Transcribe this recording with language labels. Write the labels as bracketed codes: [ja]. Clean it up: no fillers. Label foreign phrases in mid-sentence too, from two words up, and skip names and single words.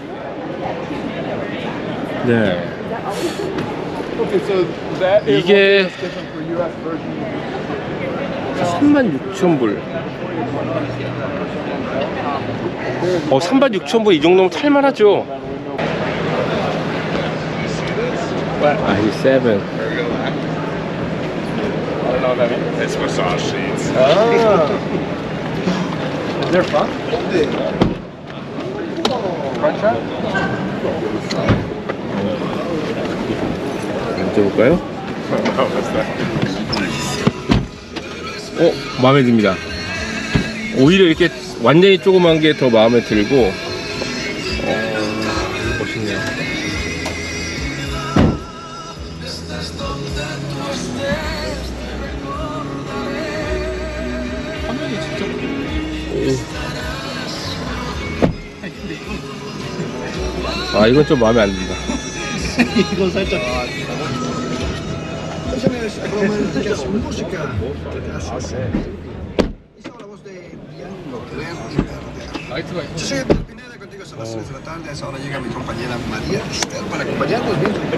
[ko] 네. 이게 36,000불. 36,000불 이 정도면 탈만하죠. i7. [en] I don't know what that means. It's massage seats. They're fun. [ko] 앉아볼까요? 마음에 듭니다. 오히려 이렇게 완전히 조그만 게 더 마음에 들고, 멋있네요. 화면이 진짜 이건 좀 마음에 안 든다. 이건 살짝 [es] Escúchame, románticas música. Hizo la voz de Bianco, creer y perder. Yo soy Edgar Pineda, contigo son las 3 de la tarde. A esa hora llega mi compañera María Esther para acompañarnos bien.